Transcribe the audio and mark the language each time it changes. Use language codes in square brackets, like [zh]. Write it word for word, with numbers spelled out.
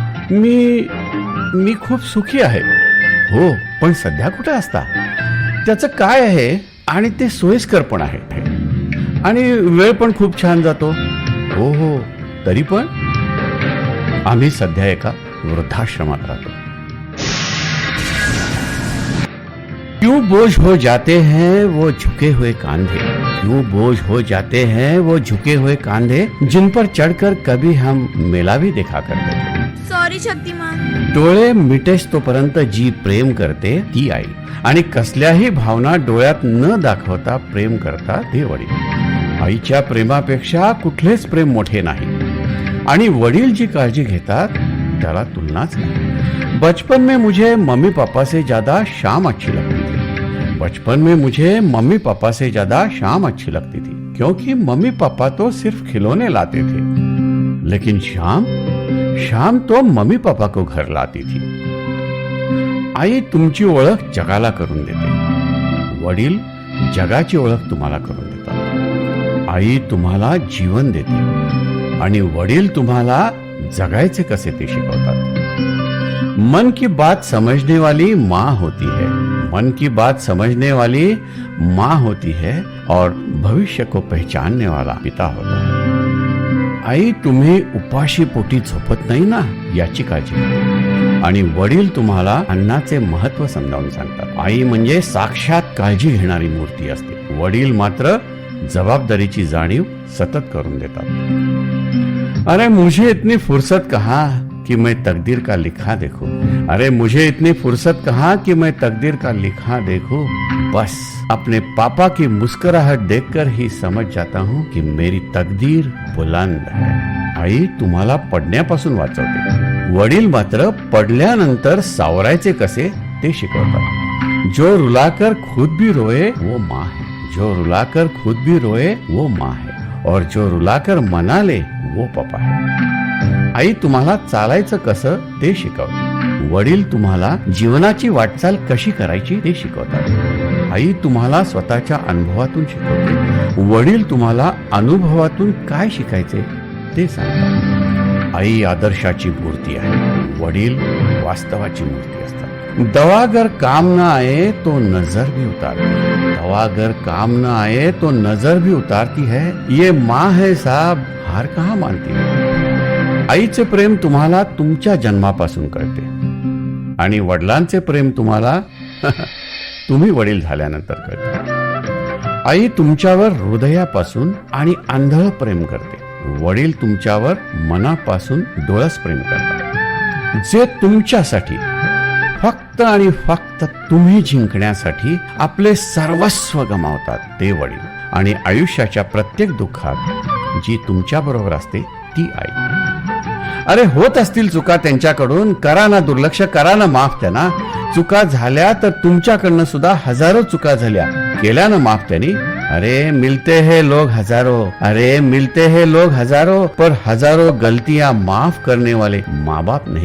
[mr] मी मी खूप सुखी आहे. हो, पण सध्या कुठे असता? त्याचं काय आहे आणि ते सोयीस्कर पण आहे आणि वेळ पण खूप छान जातो. हो हो, तरी पण आम्ही सध्या एका वृद्धाश्रमात राहतो. [hi] क्यों बोझ हो जाते हैं वो झुके हुए कांधे, क्यों बोझ हो जाते हैं वो झुके हुए कांधे, जिन पर चढ़कर कभी हम मेला भी देखा करते थे. [en] Sorry Shaktimaan. [mr] डोळे मिटेस तोपर्यंत जी प्रेम करते ती आई, आणि कसल्याही भावना डोळ्यात न दाखवता प्रेम करता ते वडील. आईच्या प्रेमापेक्षा कुठलेच प्रेम मोठे नाही, आणि वडील जी काळजी घेतात त्याला तुलनाच नाही. [hi] बचपन में मुझे मम्मी पापा से ज्यादा शाम अच्छी लगती थी. बचपन में मुझे मम्मी पापा से ज्यादा शाम अच्छी लगती थी, क्योंकि मम्मी पापा तो सिर्फ खिलौने लाते थे, लेकिन शाम शाम तो मम्मी पापा को घर लाती थी. [mr] आई तुमची ओळख जगाला करून देते, वडील जगाची ओळख तुम्हाला करून देतात. आई तुम्हाला जीवन देते आणि वडील तुम्हाला जगायचे कसे ते शिकवतात. [hi] मन की बात समझने वाली माँ होती है, मन की बात समझने वाली माँ होती है, और भविष्य को पहचानने वाला पिता होता है. [mr] आई तुम्ही उपाशी पोटी झोपत नाही ना याची काळजी, आणि वडील तुम्हाला अन्नाचे महत्व समजावून सांगतात. आई म्हणजे साक्षात काळजी घेणारी मूर्ती असते, वडील मात्र जबाबदारीची जाणीव सतत करून देतात. [hi] अरे मुझे इतनी फुर्सत कहा कि मैं तकदीर का लिखा देखूं, अरे मुझे इतनी फुर्सत कहा कि मैं तकदीर का लिखा देखूं. बस अपने पापा की मुस्कुराहट देखकर ही समझ जाता हूं कि मेरी तकदीर बुलंद है. [mr] आई तुम्हाला पडण्यापासून वाचवते, वडील मात्र पडल्यानंतर सावरायचे कसे ते शिकवतात. [hi] जो रुलाकर खुद भी रोए वो माँ है, जो रुलाकर खुद भी रोए वो माँ है, और जो रुलाकर मना ले वो पापा है. [mr] आई तुम्हाला चालायचं कसं ते शिकवते, वडील तुम्हाला जीवनाची वाटचाल कशी करायची ते शिकवतात. आई तुम्हाला स्वतःच्या अनुभवातून शिकवते, वडील तुम्हाला अनुभवातून काय शिकायचे ते सांगतात. आई आदर्शाची मूर्ती आहे, वडील वास्तवाची मूर्ती असतात. [hi] दवागर काम ना आए तो नजर भी उतारती, दवागर काम ना आए तो नजर भी उतारती है. ये माँ है साहब, हार कहाँ मानती है. [mr] आईचे प्रेम तुम्हाला तुमच्या जन्मापासून कळते, आणि वडिलांचे प्रेम तुम्हाला तुम्ही वडील झाल्यानंतर कळते. आई तुमच्यावर हृदयापासून आणि आंधळ प्रेम करते, वडील तुमच्यावर मनापासून डोळस प्रेम करतात. जे तुमच्यासाठी फक्त आणि फक्त तुम्ही जिंकण्यासाठी आपले सर्वस्व गमावतात ते वडील, आणि आयुष्याच्या प्रत्येक दुःखात जी तुमच्याबरोबर असते ती आई. अरे होत असतील चुका त्यांच्याकडून, करा ना दुर्लक्ष, करा ना माफ त्यांना. चुका झाल्या तर तुमच्याकडनं सुद्धा हजारो चुका झाल्या, केल्या ना माफ त्यांनी. [hi] अरे मिलते हैं लोग हजारो, अरे मिलते हैं लोग हजारो, पर हजारो गलतियां माफ करने वाले माँ बाप नहीं.